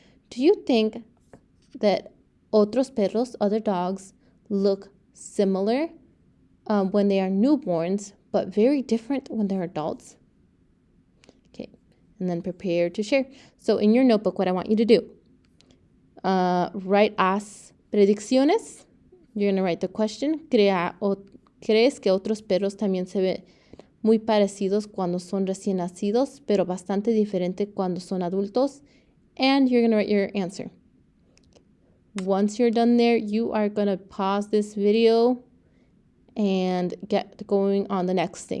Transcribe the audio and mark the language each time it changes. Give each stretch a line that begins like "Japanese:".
English: Do you think that
Spanish: otros perros,
English: other dogs, look similar when they are newborns, but very different when they're adults? Okay, and then prepare to share. So in your notebook, what I want you to do, write
Spanish: haz predicciones.
English: You're going to write the question.
Spanish: ¿Crees que otros perros también se ven muy parecidos cuando son recién nacidos, pero bastante diferente cuando son adultos?
English: And you're going to write your answer. Once you're done there, you are going to pause this video and get going on the next thing.